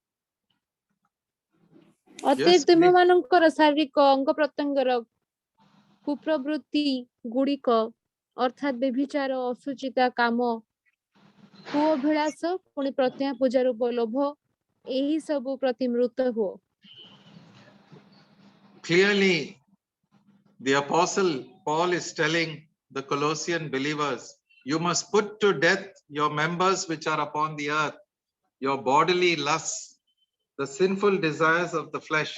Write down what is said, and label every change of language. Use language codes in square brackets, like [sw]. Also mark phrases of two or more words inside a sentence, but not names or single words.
[or] ଅତଏବ ତୁମେମାନଙ୍କର ଶାରୀରିକ ଅଙ୍ଗ ପ୍ରତ୍ୟଙ୍ଗର କୁପ୍ରବୃତ୍ତି ଗୁଡିକ ଅର୍ଥାତ୍ ବ୍ୟଭିଚାର, ଅସୁଚିତା କାମ, କୁଅଭିଳାଷ, ପୁଣି ପ୍ରତ୍ୟୟ ପୂଜା ରୂପ ଲୋଭ, ଏହି ସବୁ ପ୍ରତି ମୃତ ହୁଅ। [en] Clearly, the apostle Paul is telling the Colossian believers, you must put to death your members which are upon the earth, your bodily lusts, the sinful desires of the flesh.